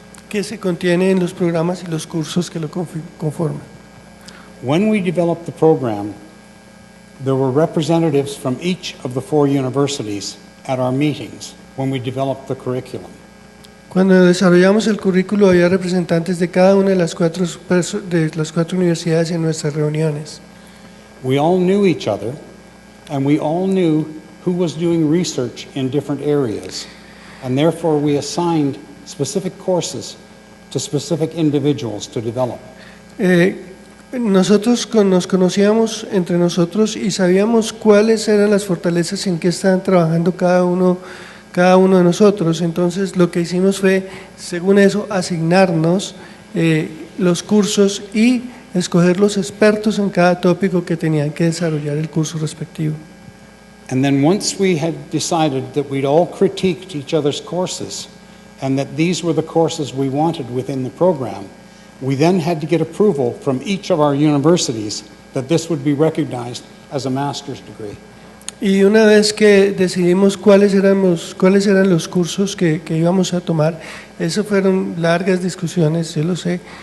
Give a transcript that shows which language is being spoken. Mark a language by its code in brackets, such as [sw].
[es] ¿Qué se contiene en los programas y los cursos que lo conforman? [en] When we developed the program, there were representatives from each of the 4 universities at our meetings when we developed the curriculum. [es] Cuando desarrollamos el currículo había representantes de cada una de las cuatro universidades en nuestras reuniones. [en] We all knew each other, and we all knew who was doing research in different areas, and therefore we assigned specific courses to specific individuals to develop. [es] Nosotros nos conocíamos entre nosotros y sabíamos cuáles eran las fortalezas en que estaban trabajando cada uno de nosotros. Entonces lo que hicimos fue, según eso, asignarnos los cursos y escoger los expertos en cada tópico que tenían que desarrollar el curso respectivo. [en] And then once we had decided that we'd all critiqued each other's courses and that these were the courses we wanted within the program, we then had to get approval from each of our universities that this would be recognized as a master's degree. [es] Y una vez que decidimos cuáles eran los cursos que íbamos a tomar, eso fueron largas discusiones, yo lo sé.